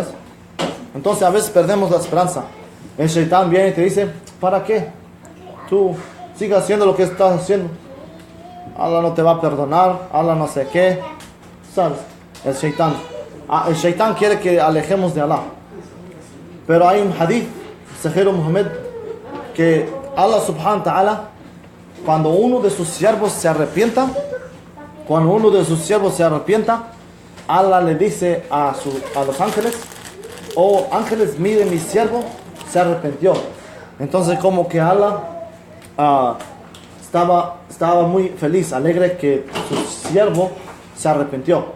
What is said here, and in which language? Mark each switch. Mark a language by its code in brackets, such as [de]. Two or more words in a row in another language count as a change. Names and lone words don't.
[es] Entonces a veces perdemos la esperanza. El Shaitán viene y te dice, ¿para qué? Tú sigas haciendo lo que estás haciendo. Allah no te va a perdonar, Allah no sé qué, ¿sabes? El Shaitán quiere que alejemos de Allah. Pero hay un hadith, Sahih Muhammad, que [ar] الله سبحانه وتعالى, [es] cuando uno de sus siervos se arrepienta, Allah le dice a los ángeles, oh ángeles, mire mi siervo, se arrepintió. Entonces como que Allah estaba muy feliz, alegre que su siervo se arrepintió.